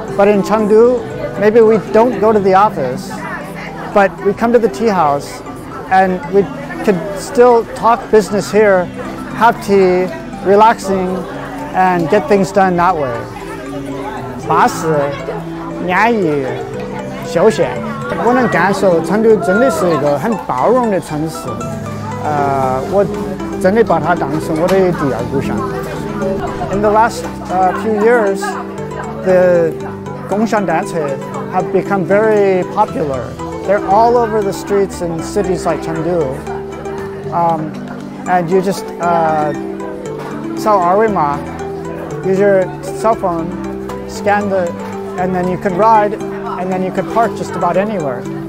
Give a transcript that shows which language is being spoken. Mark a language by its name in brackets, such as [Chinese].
[English] But in Chengdu, maybe we don't go to the office, but we come to the tea house and we could still talk business here, have tea, relaxing, and get things done that way. [Chinese] 巴适、安逸、休闲。我能感受成都真的是一个很包容的城市，我真的把它当成我的第二故乡。 [English] In the last few years, the Gongshan dances have become very popular. They're all over the streets in cities like Chengdu. And you just use your cell phone, scan and then you can ride, and then you can park just about anywhere.